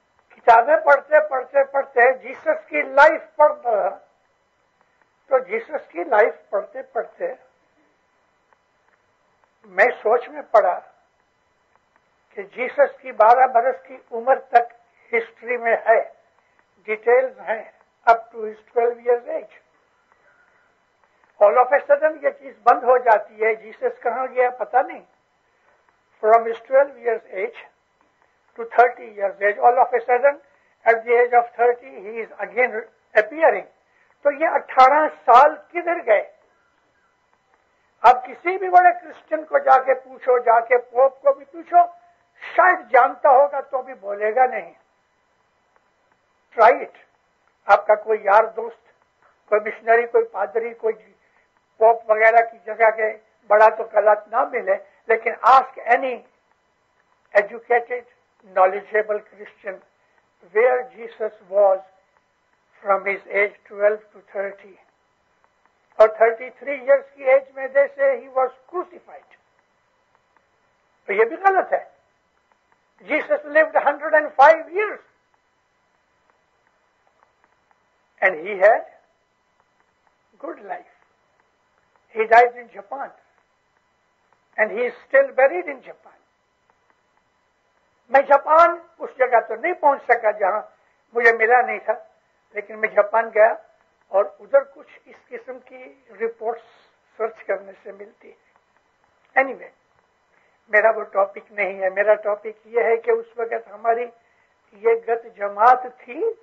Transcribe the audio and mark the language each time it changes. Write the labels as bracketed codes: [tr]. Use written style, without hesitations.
[ur] کتابیں پڑھتے پڑھتے پڑھتے جیسس کی لائف پڑھتا تو جیسس کی لائف پڑھتے پڑھتے میں سوچ میں پڑا کہ جیسس کی 12 برس کی عمر تک ہسٹری میں ہے، ڈیٹیلز ہیں [en] Up to his 12 years age. All of a sudden [ur] یہ چیز بند ہو جاتی ہے. جیسس کہاں گیا پتہ نہیں. [en] From his 12 years age to 30 years age, all of a sudden at the age of 30 he is again appearing. [ur] تو یہ 18 سال کدھر گئے؟ اب کسی بھی بڑے کرسچن کو جا کے پوچھو، جا کے پوپ کو بھی پوچھو، شاید جانتا ہوگا تو بھی بولے گا نہیں. [en] Try it. [ur] آپ کا کوئی یار دوست، کوئی مشنری، کوئی پادری، کوئی پوپ وغیرہ کی جگہ کے بڑا تو غلط نہ ملے، لیکن [en] ask any educated knowledgeable Christian where Jesus was from his age 12 to 30 or 33 years [ur] کی ایج میں [en] they say he was crucified. [ur] تو یہ بھی غلط ہے. [en] Jesus lived 105 years and he had good life. He died in Japan and he is still buried in Japan. [ur] میں Japan اس جگہ تو نہیں پہنچ سکا جہاں مجھے ملا نہیں تھا، لیکن میں جاپان گیا اور ادھر کچھ اس قسم کی رپورٹس سرچ کرنے سے ملتی ہے. اینی وے میرا وہ ٹاپک نہیں ہے. میرا ٹاپک یہ ہے کہ اس وقت ہماری یہ گت جماعت تھی.